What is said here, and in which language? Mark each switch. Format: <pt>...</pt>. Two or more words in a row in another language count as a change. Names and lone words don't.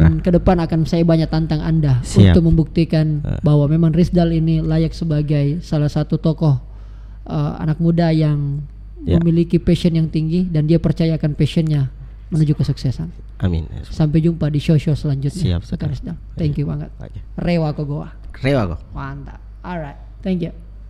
<id>Dan ke depan akan saya banyak tantang Anda untuk membuktikan bahwa memang Rizdal ini layak sebagai salah satu tokoh anak muda yang memiliki passion yang tinggi dan dia percaya akan passionnya menuju kesuksesan. Amin. Sampai jumpa di show-show selanjutnya. Siap, Saudara.</id> <en>Thank you</en> <id>banget. Rewa ko goa. Rewa ko. Mantap.</id> <en>Alright. Thank you.</en>